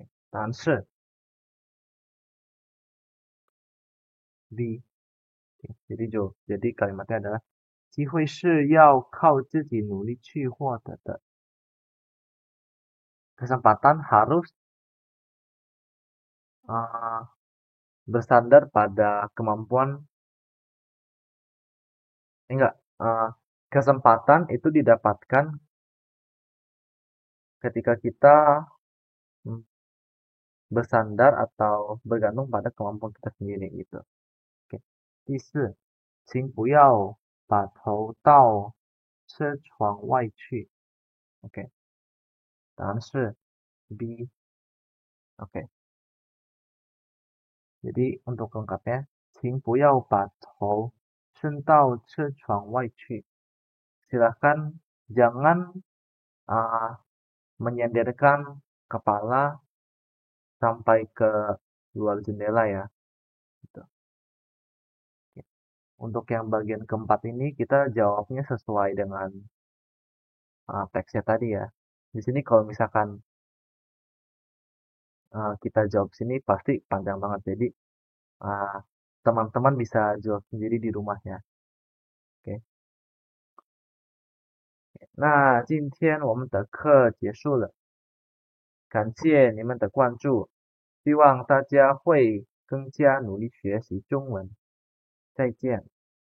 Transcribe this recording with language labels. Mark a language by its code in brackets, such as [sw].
[zh] 答案是 B. [id] Jadi kalimatnya adalah [zh] 机会是要靠自己努力去获得的。 [id] Kesempatan harus bersandar pada kemampuan enggak kesempatan itu didapatkan ketika kita bersandar atau bergantung pada kemampuan kita sendiri gitu. Oke. [zh] 第四，请不要把头到车窗外去。 Oke. 答案是 B. Oke. [id] Jadi untuk lengkapnya, [zh] 请不要把头伸到车窗外去。 [id] Silakan jangan menyandarkan kepala sampai ke luar jendela ya. Gitu. Untuk yang bagian keempat ini kita jawabnya sesuai dengan teksnya tadi ya. Di sini kalau misalkan kita jawab sini pasti panjang banget. Jadi teman-teman bisa jawab sendiri di rumahnya. Oke. [zh] 那今天我们的课结束了，感谢你们的关注，希望大家会更加努力学习中文。再见。